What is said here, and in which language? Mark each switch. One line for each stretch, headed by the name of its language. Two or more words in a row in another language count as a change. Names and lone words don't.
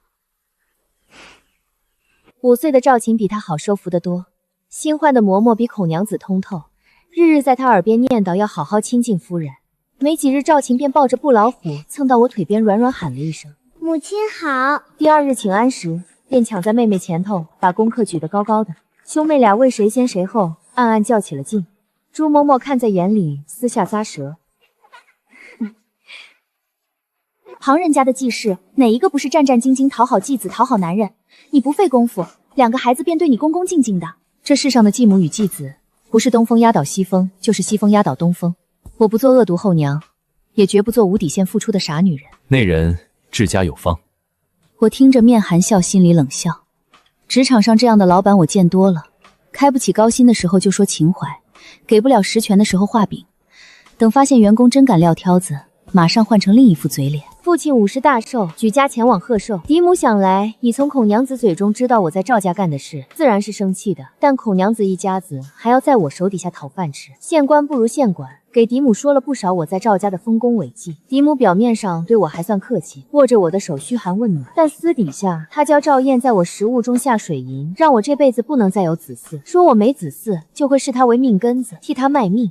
Chinese: ”5 歲的趙琴比他好收服得多，新換的嬷嬷比孔娘子通透，日日在他耳邊念叨要好好親近夫人。沒幾日，趙琴便抱着布老虎蹭到我腿邊，軟軟喊了一聲：“ 母親好。” 第2日請安時，便搶在妹妹前頭，把功課舉得高高的。兄妹倆為誰先誰後，暗暗較起了勁。朱嬷嬷看在眼裡，私下咂舌：“旁人家的繼室，哪一個不是戰戰兢兢討好繼子、討好男人？你不費功夫，2個孩子便對你恭恭敬敬的。這世上的繼母與繼子，不是東風壓倒西風，就是西風壓倒東風。我不做惡毒後娘，也絕不做無底線付出的傻女人。” 那人治家有方。我聽着面含笑，心裡冷笑。職場上這樣的老闆我見多了，開不起高薪的時候就說情懷，給不了實權的時候畫餅，等發現員工真敢撂挑子，馬上換成另一副嘴臉。父親50大壽，舉家前往賀壽。嫡母想來已從孔娘子嘴中知道我在趙家幹的事，自然是生氣的。但孔娘子一家子還要在我手底下討飯吃，縣官不如縣管，給嫡母說了不少我在趙家的豐功偉績。嫡母表面上對我還算客氣，握着我的手噓寒問暖，但私底下她教趙燕在我食物中下水銀，讓我這輩子不能再有子嗣，說我沒子嗣就會視她為命根子，替她賣命。